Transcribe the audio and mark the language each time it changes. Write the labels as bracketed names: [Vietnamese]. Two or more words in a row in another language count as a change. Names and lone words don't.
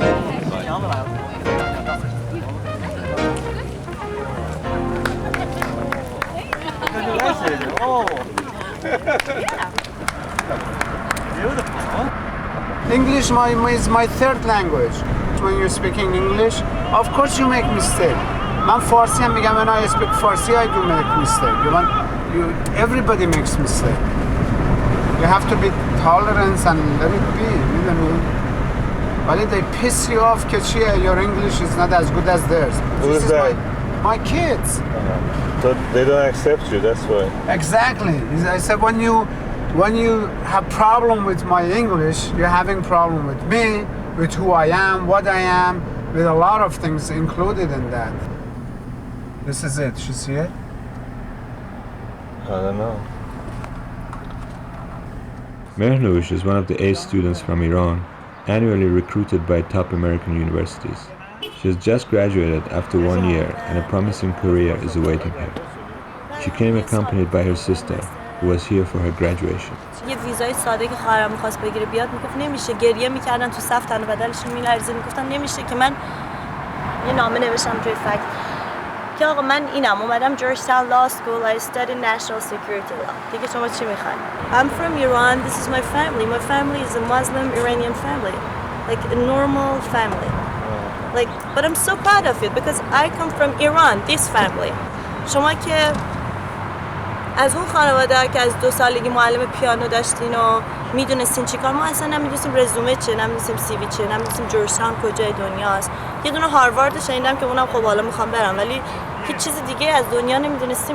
[English] English is my third language. When you're speaking English, of course you make mistake. [Persian] من فارسی هم میگم [English] when I speak Farsi I do make mistake. Everybody makes mistake. You have to be tolerant and let it be. [Persian] میدونی؟ ولی [English] they piss you off که چیه your English is not as good as theirs. Who's that? My kids. So they don't accept you, that's why. Exactly. I said when you have problem with my English, you're having problem with me, with who I am, what I am, with a lot of things included in that. This is it. You see it? I don't know. Mehrnoush is one of the 8 students from Iran, annually recruited by top American universities. She has just graduated after 1 year and a promising career is awaiting her. She came accompanied by her sister, who was here for her graduation. [Persian] یه ویزای ساده که خواهرم می‌خواست بگیره بیاد میگفت نمیشه، گریه می‌کردن تو صف تن بدلشون می‌لرزید، میگفتم نمیشه که من یه نامه نوشتم توی فکت که آقا من اینم اومدم Georgetown Law School [English] I studied national security law. [Persian] دیگه شما چی می‌خواید؟ [English] I'm from Iran. This is my family. My family is a Muslim Iranian family. Like a normal family. Like but I'm so proud of it because I come from Iran, this family. [Persian] شما که از اون خانواده که از 2 سالگی معلم پیانو داشتین و میدونستین چی کار، ما اصلا نمیدونستیم رزومه چیه، نمیدونستیم سی وی چیه، نمیدونستیم جورجتاون کجای دنیاست. یه دونه هاروارد شنیدم که اونم خب حالا میخوام برم، ولی هیچ چیز دیگه از دنیا نمیدونستیم.